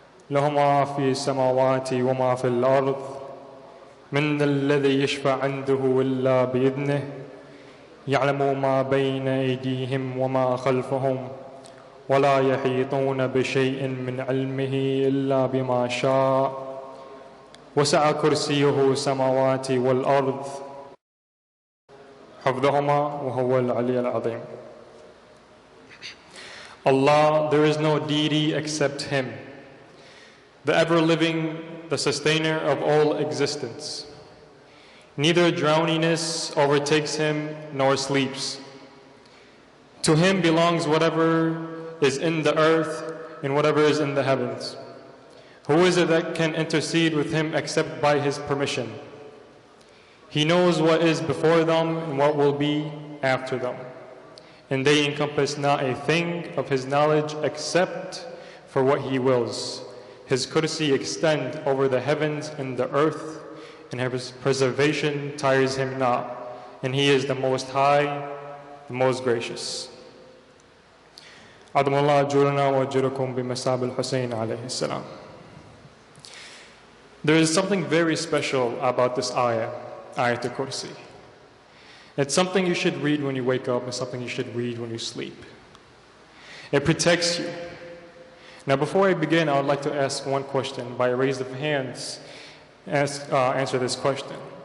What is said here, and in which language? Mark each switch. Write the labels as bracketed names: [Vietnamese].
[Arabic] له ما في السماوات وما في الأرض من الذي يشفع عنده إلا بإذنه يعلم ما بين أيديهم وما خلفهم ولا يحيطون بشيء من علمه إلا بما شاء وسع كرسيه السماوات والأرض حفظهما وهو العلي العظيم. [English] Allah, there is no deity except Him, the ever-living, the sustainer of all existence. Neither drowniness overtakes Him nor sleeps. To Him belongs whatever is in the earth and whatever is in the heavens. Who is it that can intercede with Him except by His permission? He knows what is before them and what will be after them. And they encompass not a thing of His knowledge except for what He wills. His courtesy extends over the heavens and the earth, and His preservation tires Him not. And He is the Most High, the Most Gracious. [Arabic] عظم الله أجورنا وأجوركم بمثاب الحسين عليه السلام. [English] There is something very special about this ayah, Ayat al-Kursi. It's something you should read when you wake up, and something you should read when you sleep. It protects you. Now before I begin, I would like to ask one question. By a raise of hands, answer this question.